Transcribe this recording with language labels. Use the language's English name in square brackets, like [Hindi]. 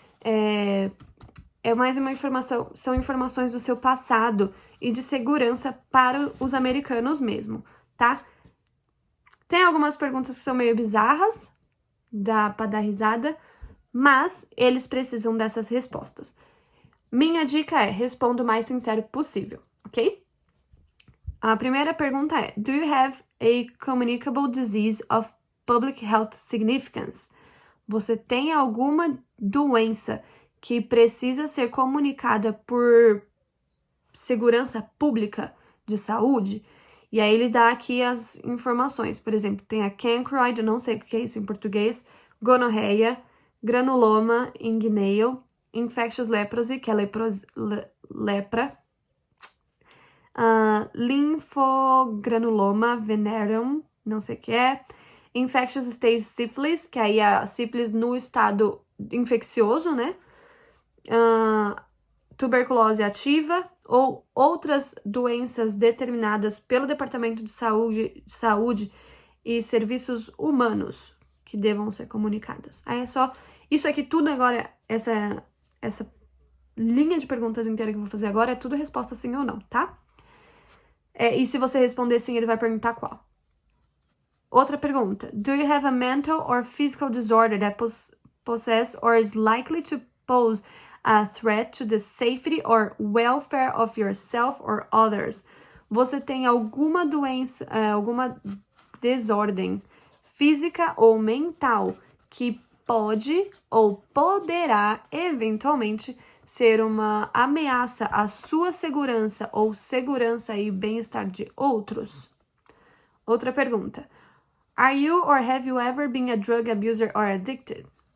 [Portuguese] É mais uma informação, são informações do seu passado e de segurança para os americanos mesmo, tá? Tem algumas perguntas que são meio bizarras, dá pra dar risada, mas eles precisam dessas respostas. Minha dica é, responda o mais sincero possível, ok? A primeira pergunta é, [English] do you have a communicable disease of public health significance? [Portuguese] Você tem alguma doença que precisa ser comunicada por segurança pública de saúde? E aí ele dá aqui as informações. Por exemplo, tem a cancroid, eu não sei o que é isso em português, gonorreia, [English] granuloma inguinale, infectious leprosy, [Portuguese] que é lepra, linfogranuloma venereum, não sei o que é, [English] infectious stage syphilis, [Portuguese] que aí é a sífilis no estado infeccioso, né? Tuberculose ativa ou outras doenças determinadas pelo Departamento de Saúde e Serviços Humanos que devam ser comunicadas. Aí é só isso aqui tudo agora, essa linha de perguntas inteira que eu vou fazer agora é tudo resposta sim ou não, tá? E se você responder sim, ele vai perguntar qual. Outra pergunta. [English] Do you have a mental or physical disorder that possess or is likely to pose a threat to the safety or welfare of yourself or others? [Portuguese] Você tem alguma doença, alguma desordem física ou mental que pode ou poderá eventualmente ser uma ameaça à sua segurança ou segurança e bem-estar de outros? Outra pergunta. [English] Are you or have you ever been a drug abuser or addicted?